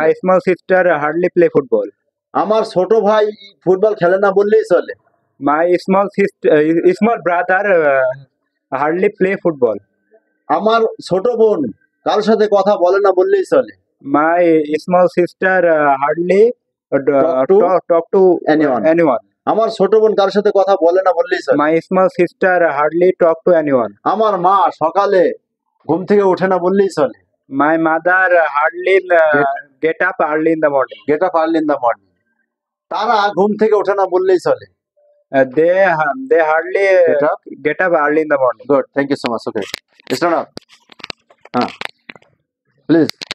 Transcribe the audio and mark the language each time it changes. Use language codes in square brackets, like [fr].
[en] My small sister hardly play football. [bn] আমার ছোট ভাই ফুটবল খেলে না বললেই চলে। [en] My small brother hardly play football. [bn] আমার ছোট বোন কারোর সাথে কথা বলে না বললেই চলে। [en] My small sister hardly talk to anyone. [bn] আমার ছোট বোন কারোর সাথে কথা বলে না বললেই চলে। [en] My small sister hardly talk to anyone. [bn] আমার মা সকালে ঘুম থেকে ওঠে না বললেই চলে। [en] My mother hardly get up early in the morning. Get up early in the morning. [bn] তারা ঘুম থেকে ওঠে না বললেই চলে। [en] They hardly get up early in the morning. Good, thank you so much. Okay, start up. হ্যাঁ, please.